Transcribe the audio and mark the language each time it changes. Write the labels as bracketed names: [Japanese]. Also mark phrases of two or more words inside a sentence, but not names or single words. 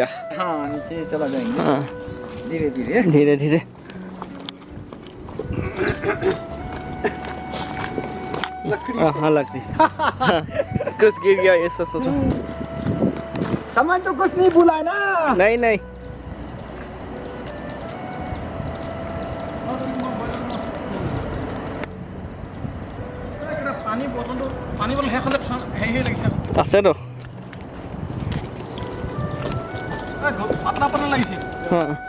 [Hindi] हाँ नीचे चला जाएंगे हाँ धीरे धीरे धीरे धीरे हाँ लकड़ी हाँ, कुछ गिर गया ये सब सामान तो कुछ नहीं भूला है ना नहीं नहीं [Assamese] পানী বটল শেষ হ'লে হেৰি লাগিছে আছেতো পাতলা পাতলা লাগিছে [Hindi] हाँ